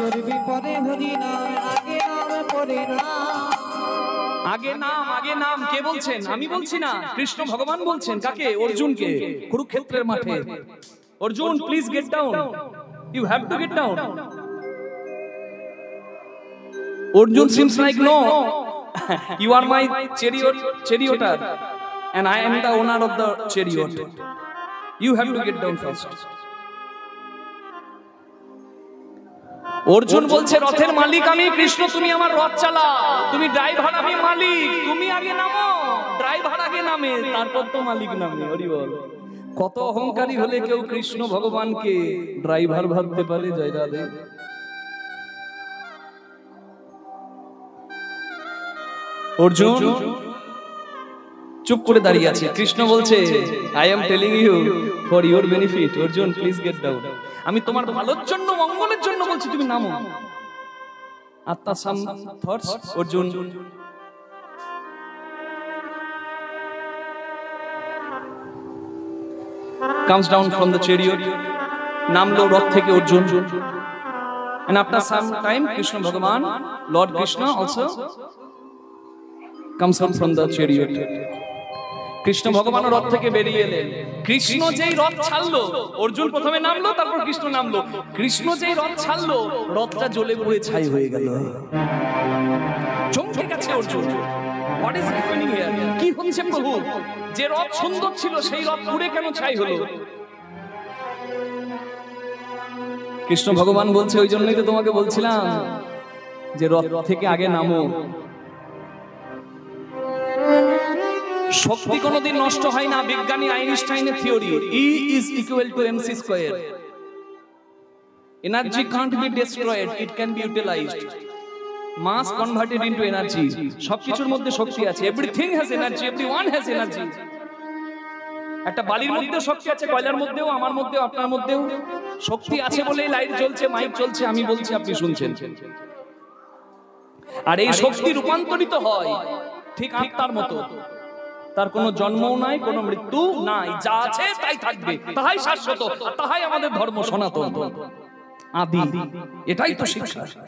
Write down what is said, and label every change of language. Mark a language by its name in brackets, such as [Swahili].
[Bangla] করবি পরে হরি নাম, আগে নামে পড়ে না। আগে নাম, আগে নাম। কে বলছেন? আমি বলছি না, কৃষ্ণ ভগবান বলছেন। কাকে? অর্জুনকে, কুরুক্ষেত্রের মাঠে। [English] Arjun, please get down, you have to get down. Arjun seems like no, you are my charioteer and I am the owner of the chariot. You have to get down first. [Bangla] Arjun বলছে, রথের মালিক আমি, কৃষ্ণ তুমি আমার রথ চালাও, তুমি ড্রাইভার আমি মালিক, তুমি আগে নামো। ড্রাইভার আগে নামে, তারপর তো মালিক নামে। হরি বল। কত অহংকারী হলে কেউ কৃষ্ণ ভগবানকে ড্রাইভার ভাবতে পারে? জয় রাধে। অর্জুন চুপ করে দাঁড়িয়ে আছে। কৃষ্ণ বলছে, [English] I am telling you for your benefit, Arjun please get down. [Bangla] আমি তোমার ভালোর জন্য, মঙ্গলের জন্য বলছি, তুমি নামো। আত্মা [English] Some thoughts. Arjun comes down from the chariot, [Bangla] নামলো রথ থেকে Arjun. [English] and after some time Krishna Bhagavan, Lord Krishna also comes down from the chariot. [Bangla] Krishna ভগবান রথ থেকে বেরিয়ে এলেন। কৃষ্ণ যেই রথ ছাড়লো, অর্জুন প্রথমে নামলো, তারপর কৃষ্ণ নামলো। কৃষ্ণ যেই রথ ছাড়লো, রথটা জ্বলে পুড়ে ছাই হয়ে গেল। চমকে গেছে Arjun. [English] What is happening here? [Bangla] কি হচ্ছে প্রভু? যে রথ সুন্দর ছিল, সেই রথ পুড়ে কেন ছাই হলো? কৃষ্ণ ভগবান বলছে, ওই জন্যই তো তোমাকে বলছিলাম যে রথ থেকে আগে নামো। শক্তি কোনোদিন নষ্ট হয় না। বিজ্ঞানী আইনস্টাইনের theory, [English] E is equal to mc square. Energy can't be destroyed, it can be utilized. Mass converted into energy. [Bangla] সবকিছুর মধ্যে শক্তি আছে। [English] Everything has energy, everyone has energy. [Bangla] একটা বালির মধ্যে শক্তি আছে, কয়লার মধ্যেও, আমার মধ্যেও, আপনার মধ্যেও শক্তি আছে বলেই লাইট জ্বলছে, মাইক চলছে, আমি বলছি, আপনি শুনছেন। আর এই শক্তি রূপান্তরিত হয় ঠিক আত্মার মতো। তার কোনো জন্মও নাই, কোনো মৃত্যু নাই, যা আছে তাই থাকবে, তাহাই শাশ্বত, তাহাই আমাদের ধর্ম সনাতন আদি। এটাই তো শিক্ষা।